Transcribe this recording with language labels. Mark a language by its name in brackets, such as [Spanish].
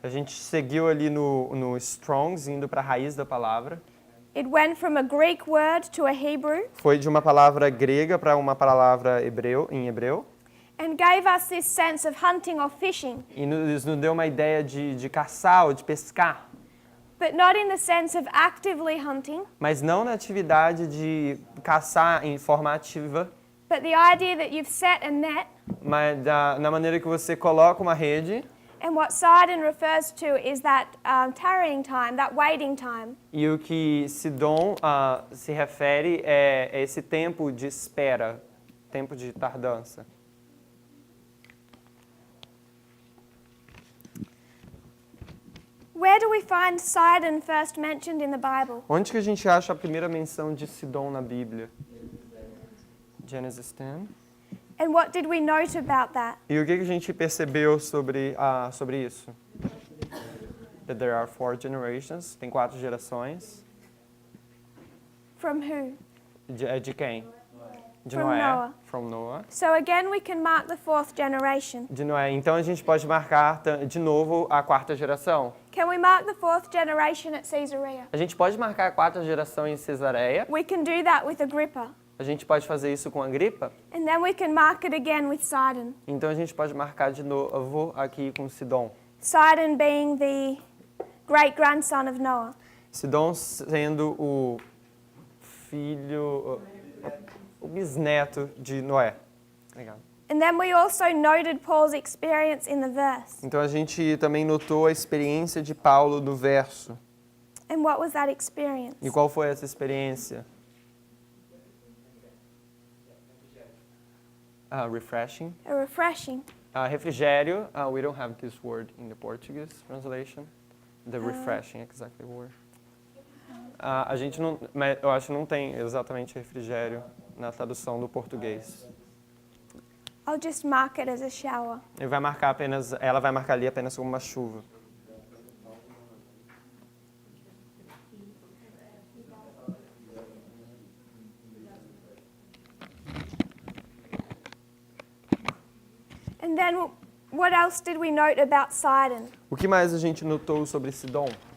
[Portuguese] A gente seguiu ali no Strong's, indo para a raiz da palavra. [English] It went from a Greek word to a Hebrew [Portuguese] Foi de uma palavra grega para uma palavra em hebreu. [English] and gave us this sense of hunting or fishing, [Portuguese] E nos deu uma ideia de caçar ou de pescar. [English] but not in the sense of actively hunting, [Portuguese] Mas não na atividade de caçar em forma ativa, [English] but the idea that you've set a net. [Portuguese] mas na maneira que você coloca uma rede. [English] And what Sidon refers to is that tarrying time, that waiting time. [Portuguese] E o que Sidom se refere é esse tempo de espera, tempo de tardança. [English] Where do we find Sidon first mentioned in the Bible? [Portuguese] Onde que a gente acha a primeira menção de Sidom na Bíblia? [English] Genesis 10. And what did we note about that? [Portuguese] E o que a gente percebeu sobre isso? [English] That there are 4 generations, [Portuguese] tem 4 gerações. [English] From who? [Portuguese] De quem? De [English] From [Portuguese] Noé. [English] Noah. From Noah. So again, we can mark the 4th generation. [Portuguese] De Noé. Então a gente pode marcar de novo a 4ª geração. [English] Can we mark the 4th generation at Caesarea? [Portuguese] A gente pode marcar a 4ª geração em Cesareia. [English] We can do that with Agrippa. [Portuguese] A gente pode fazer isso com Agripa. [English] And then we can mark it again with Sidon. [Portuguese] Então a gente pode marcar de novo aqui com Sidom. [English] Sidon being the great-grandson of Noah. [Portuguese] Sidom sendo o filho, o bisneto de Noé. Legal. [English] And then we also noted Paul's experience in the verse. [Portuguese] Então a gente também notou a experiência de Paulo no verso. [English] And what was that experience? [Portuguese] E qual foi essa experiência? [English] Refreshing. A refreshing. [Portuguese] Refrigério. [English] We don't have this word in the Portuguese translation. The refreshing, exactly the word. [Portuguese] A gente não, eu acho que não tem exatamente refrigério na tradução do português. [English] I'll just mark it as a shower. [Portuguese] Ela vai marcar ali apenas como uma chuva. [English] And then what else did we note about Sidon? [Portuguese] O que mais a gente notou sobre Sidom?